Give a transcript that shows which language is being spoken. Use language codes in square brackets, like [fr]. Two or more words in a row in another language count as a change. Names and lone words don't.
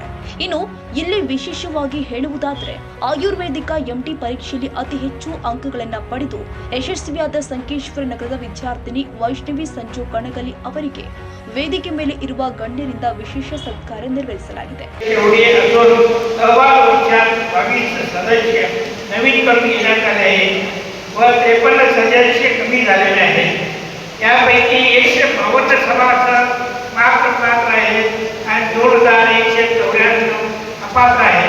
[kn] ಇನ್ನು ಇಲ್ಲಿ ವಿಶೇಷವಾಗಿ ಹೇಳುವುದಾದರೆ ಆಯುರ್ವೇದಿಕ ಎಂಟಿ ಪರೀಕ್ಷೆಯಲ್ಲಿ ಅತಿ ಹೆಚ್ಚು ಅಂಕಗಳನ್ನು ಪಡೆದು ಯಶಸ್ವಿಯಾದ ಸಂಕೇಶ್ವರ ನಗರದ ವಿದ್ಯಾರ್ಥಿನಿ ವೈಷ್ಣವಿ ಸಂಜು ಕಣಗಲಿ ಅವರಿಗೆ ವೇದಿಕೆ ಮೇಲೆ ಇರುವ ಗಣ್ಯರಿಂದ ವಿಶೇಷ ಸತ್ಕಾರ ನೆರವೇರಿಸಲಾಗಿದೆ. [mr] यापैकी 152 सभासद मात्र पात्र आहेत आणि 2194 अपात्र आहेत.